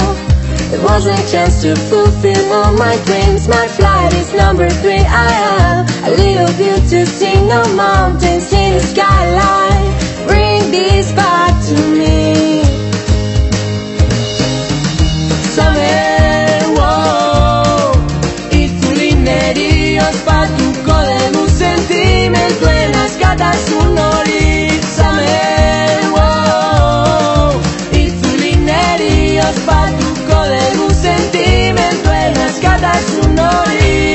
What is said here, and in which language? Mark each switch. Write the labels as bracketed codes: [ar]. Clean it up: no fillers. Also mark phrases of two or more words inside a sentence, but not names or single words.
[en] There wasn't a chance to fulfill all my dreams, my flight is number 3, I have a little view to see, no mountains in the skyline, bring this back to me. Summer, [eu] wow, itzuli ospatuko dugu sentimentuen askatasun hori. Summer, wow, itzuli ospatuko dugu sentimentuen askatasun hori.